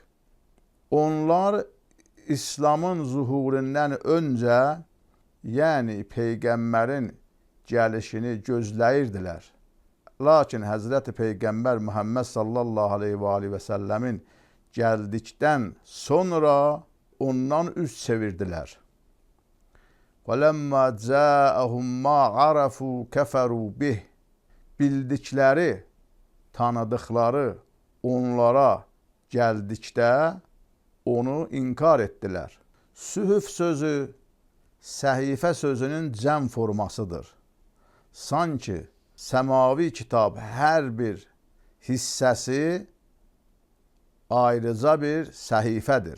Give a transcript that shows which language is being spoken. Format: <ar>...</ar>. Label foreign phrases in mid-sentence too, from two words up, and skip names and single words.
<az>Onlar İslamın zuhurundan öncə, yəni Peyğəmbərin gəlişini gözləyirdilər. Lakin Həzrəti Peyğəmbər Muhammed sallallahu aleyhi və səlləmin gəldikdən sonra ondan üz çevirdilər.</az> <ar>وَلَمَّا جَاءَهُمْ مَا عَرَفُوا كَفَرُوا بِهِ</ar> <az>Bildikləri, tanıdıkları onlara gəldikdə onu inkar etdilər. Sühüf sözü, səhifə sözünün cəm formasıdır. Sanki səmavi kitab hər bir hissəsi ayrıca bir səhifədir.</az>